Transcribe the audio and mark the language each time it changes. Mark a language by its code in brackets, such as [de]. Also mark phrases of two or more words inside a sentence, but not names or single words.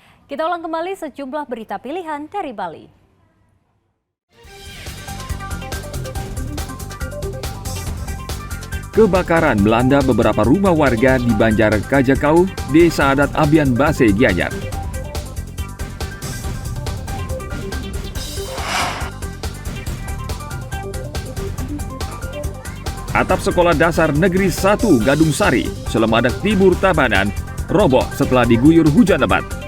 [id] Kita ulang kembali sejumlah berita pilihan dari Bali. Kebakaran melanda beberapa rumah warga di Banjar Kajakau, Desa Adat Abian Base, Gianyar. Atap Sekolah Dasar Negeri 1 Gadung Sari, Selemadak Timur Tabanan, roboh setelah diguyur hujan lebat.